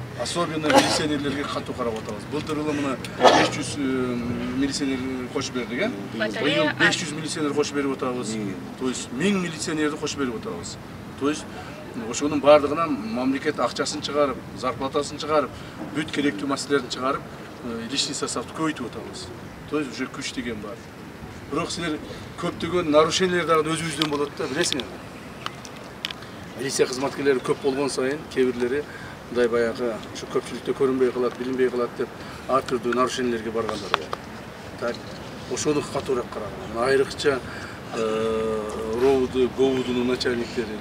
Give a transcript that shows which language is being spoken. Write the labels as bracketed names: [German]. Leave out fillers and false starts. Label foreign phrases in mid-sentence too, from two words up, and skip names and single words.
[Kyrgyz] особенно милиционерлерге катуу карап атабыз. Былтыр мына 500 милиционер кош бердик, э? Быйыл 500 милиционер кош берип атабыз. [Russian] То есть [Kyrgyz] 1000 милиционерди кош берип атабыз. [Russian] То есть [Kyrgyz] ошонун бардыгынан мамлекет акчасын чыгарып, зарплатасын чыгарып, бүт керектүү маселелерин чыгарып, [Russian] личный составды [Kyrgyz] көбөйтүп атабыз. [Russian] То есть уже [Kyrgyz] күч деген бар. Бирок силер көптөгөн нарушениялар дагы өзүбүздөн болот да, билесиңерби? Милиция кызматкерлери көп болгон сайын кээ бирлери мындай баягы ушу көпчүлүктө көрүнбөй калат, билинбей калат деп ар түрдүү нарушениялерге баргандар бар. Так, ошону катуураак караган. Айрыкча РОУду, ГОУдун начальниктери.